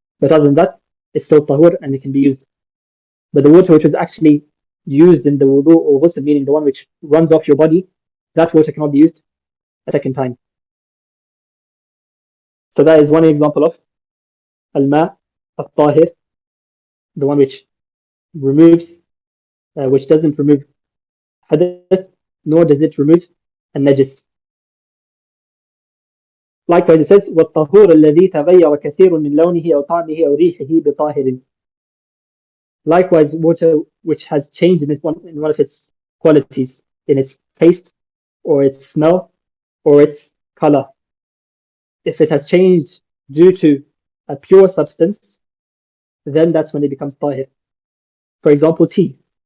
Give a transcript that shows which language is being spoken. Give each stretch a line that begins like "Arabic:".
English: But other than that, it's still tahur and it can be used. But the water which was actually used in the wudu or ghusl, meaning the one which runs off your body, that water cannot be used a second time. So that is one example of al-ma al-tahir, the one which removes, which doesn't remove hadath, nor does it remove al-najis. Likewise, it says,
Arabic: وَالطَّهُورُ الَّذِي تَغَيَّرَ كَثِيرٌ مِنْ لَوْنِهِ أَوْ طَعْمِهِ أَوْ رِيحِهِ بِطَاهِرٍ.
English: Likewise, water which has changed in one of its qualities, in its taste, or its smell, or its color. If it has changed due to a pure substance, then that's when it becomes tahir. For example, tea.